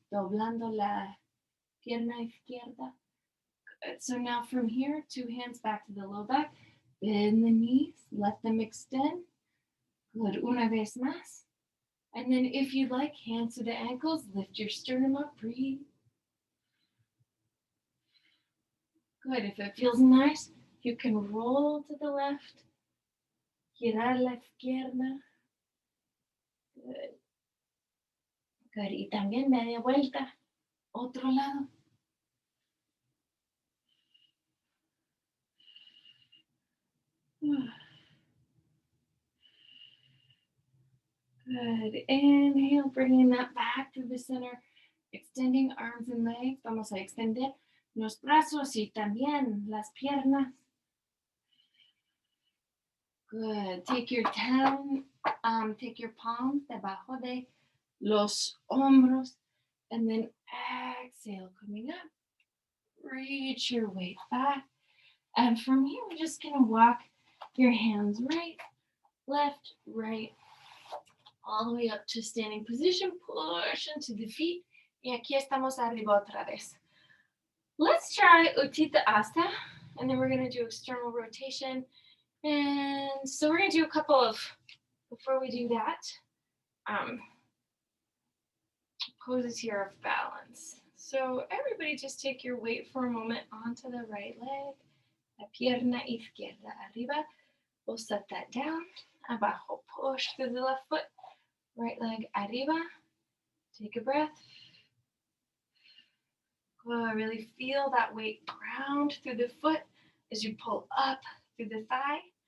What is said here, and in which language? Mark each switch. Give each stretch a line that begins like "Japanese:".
Spanish: Doblando la pierna izquierda.
English: Good. So now from here, two hands back to the low back. Bend the knees. Let them extend. Good.
Spanish: Una vez más.
English: And then if you'd like, hands to the ankles, lift your sternum up, breathe. Good. If it feels nice, you can roll to the left,
Spanish: girar la izquierda.
English: Good. Good.
Spanish: Y también media vuelta, otro lado.
English: Good. Inhale, bringing that back to the center, extending arms and legs.
Spanish: Vamos a extender los brazos y también las piernas.
English: Good. Take your take your palms
Spanish: debajo de los hombros,
English: and then exhale, coming up. Reach your weight back. And from here, we're just going to walk your hands right, left, right, all the way up to standing position. Push into the feet.
Spanish: Y aquí estamos arriba otra vez.
English: Let's try Uttita Asta, and then we're going to do external rotation. And so we're going to do a couple of, before we do that, poses here of balance. So everybody just take your weight for a moment onto the right leg.
Spanish: La pierna izquierda arriba.
English: We'll set that down.
Spanish: Abajo.
English: Push through the left foot. Right leg
Spanish: arriba.
English: Take a breath. Good. Really feel that weight ground through the foot as you pull up through the thigh.